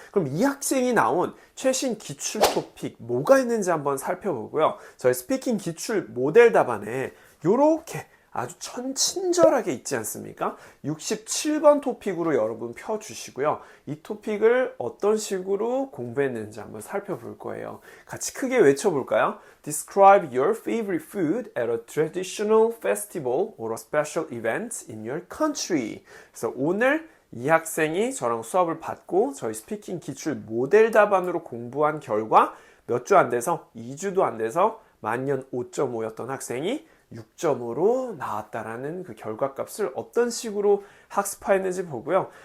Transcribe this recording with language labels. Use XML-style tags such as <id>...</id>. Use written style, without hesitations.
<ko>그럼 이 학생이 나온 최신 기출 토픽 뭐가 있는지 한번 살펴보고요. 저희 스피킹 기출 모델 답안에 요렇게 아주 천친절하게 있지 않습니까? 67번 토픽으로 여러분 펴주시고요. 이 토픽을 어떤 식으로 공부했는지 한번 살펴볼 거예요. 같이 크게 외쳐볼까요?</ko> <en>Describe your favorite food at a traditional festival or a special event in your country.</en> <ko>그래서 오늘 이 학생이 저랑 수업을 받고 저희 스피킹 기출 모델 답안으로 공부한 결과 몇 주 안 돼서 2주도 안 돼서 만년 5.5였던 학생이 6점으로 나왔다라는 그 결과값을 어떤 식으로 학습화했는지 보고요.</ko>